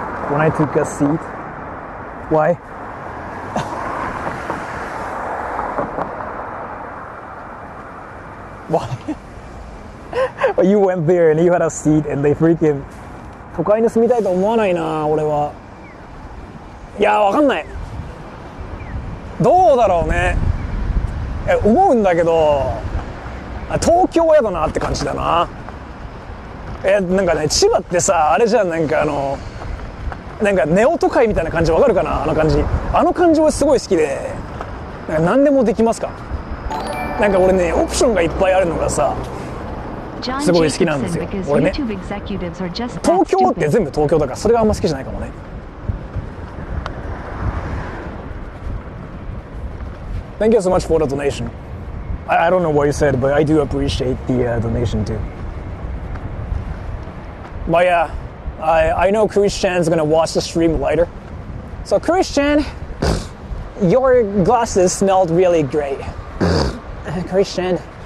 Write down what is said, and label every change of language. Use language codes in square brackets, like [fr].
[en] When I took a seat. Why? Why? You went there and you had a seat and they freaking... [ja] 都会に住みたいと思わないな、俺は。いや、わかんない。どうだろうね。思うんだけど、東京は嫌だなって感じだな。なんかね、千葉ってさ、あれじゃん、なんかなんかネオ都会みたいな感じわかるかな、あの感じ。あの感じはすごい好きで、なんか何でもできますか。なんか俺ね、オプションがいっぱいあるのがさ、すごい好きなんですよ。俺ね、東京って全部東京だから、それがあんま好きじゃないかもね。 [en] Thank you so much for the donation. I don't know what you said, but I do appreciate the donation too. But yeah, I know Christian's gonna watch the stream later. So Christian, your glasses smelled really great. Christian.